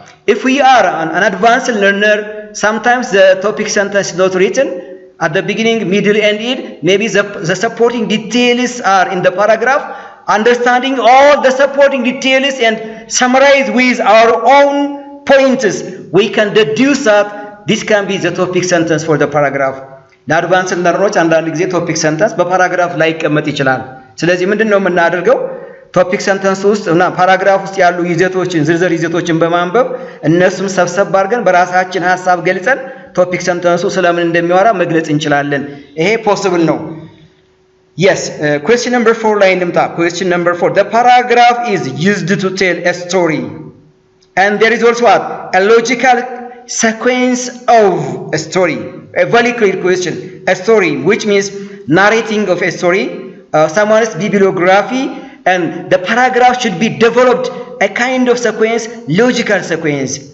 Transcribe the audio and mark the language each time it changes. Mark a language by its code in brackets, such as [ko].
[en] If we are an advanced learner, sometimes the topic sentence is not written at the beginning, middle, and end. Maybe the supporting details are in the paragraph. Understanding all the supporting details and summarize with our own points, we can deduce that this can be the topic sentence for the paragraph. [am] ለአድቫንስድ ለርኖች አንዳንድ ጊዜ ቶፒክ ሰንተንስ በፓራግራፍ ላይ ይቀመጥ ይችላል። ስለዚህ ምንድነው የምናደርገው? ቶፒክ ሰንተንስ ውስጥ እና ፓራግራፍ ውስጥ ያሉ ይዘቶችን ዝርዝር ይዘቶችን በማንበብ እነሱም ሰብሰብ አድርገን በራሳችን ሐሳብ ገልጸን ቶፒክ ሰንተንሱ ስለምን እንደሚያወራ መግለጽ እንችላለን። ይሄ ፖሲብል ነው። [en] Yes, question number 4 [am] ላይ እንምጣ። [en] Question number 4. The paragraph is used to tell a story. And there is also what? A logical sequence of a story. A very clear question. A story, which means narrating of a story, someone's bibliography, and the paragraph should be developed a kind of sequence, logical sequence.